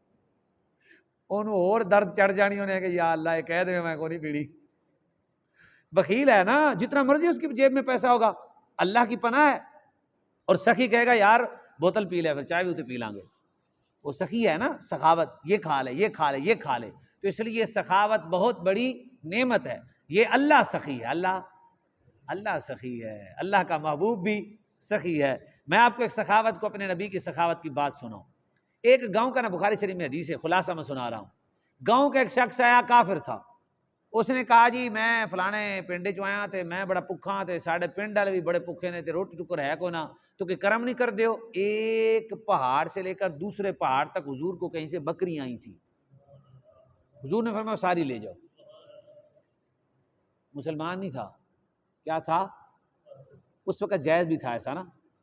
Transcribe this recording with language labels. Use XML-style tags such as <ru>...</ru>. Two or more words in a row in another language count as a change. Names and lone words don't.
<ur>انہوں اور درد چڑھ جانی، انہیں کہ یا اللہ یہ کہہ دے میں کو نہیں پینی، بخیل ہے نا، جتنا مرضی اس کی جیب میں پیسہ ہوگا، اللہ کی پناہ ہے، اور سخی کہے گا یار بوتل پی لے، پھر چائے بھی اسے پی لیں گے، وہ سخی ہے نا، سخاوت، یہ کھا لے، یہ کھا لے، یہ کھا لے، تو اس لیے سخاوت بہت بڑی نعمت ہے، یہ اللہ سخی ہے، اللہ سخی ہے، اللہ کا محبوب بھی سخی ہے۔ میں آپ کو ایک سخاوت کو، اپنے نبی کی سخاوت کی بات سناؤں، ایک گاؤں کا نا، بخاری شریف میں حدیث ہے، خلاصہ میں سنا رہا ہوں، گاؤں کا ایک شخص آیا، کافر تھا، اس نے کہا جی میں</ur> <pa>فلانے پنڈ چ آیا تے میں بڑا پکھا تے ساڈے پنڈ والے بھی بڑے پکھے نے تے روٹی ٹکر ہے کوئی نہ، تو کہ کرم نہیں کر دیو۔</pa> <ur>ایک پہاڑ سے لے کر دوسرے پہاڑ تک حضور کو کہیں سے بکریاں آئی تھیں، حضور نے فرمایا ساری لے جاؤ، مسلمان نہیں تھا، کیا تھا اس وقت، جائز بھی تھا ایسا نا،</ur>